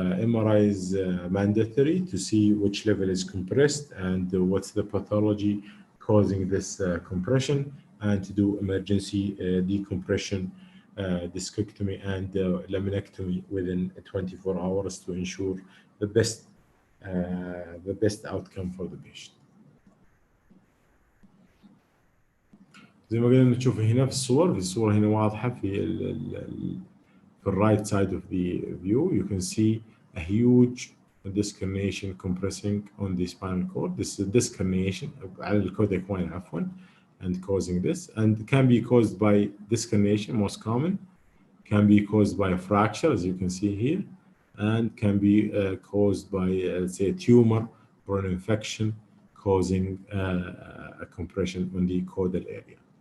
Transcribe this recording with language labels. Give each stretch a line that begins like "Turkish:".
English: MRI is mandatory to see which level is compressed and what's the pathology causing this compression, and to do emergency decompression, discectomy and laminectomy within 24 hours to ensure the best outcome for the patient.
Arabic: زي ما قلنا نشوف هنا في الصور هنا واضحة في
English: right side of the view. You can see a huge disc herniation compressing on the spinal cord. This is a disc herniation
Arabic: على الكودا إكوينا عفوا,
English: and causing this, and can be caused by disc herniation, most common, can be caused by a fracture as you can see here, and can be caused by say a tumor or an infection causing a compression on the caudal area.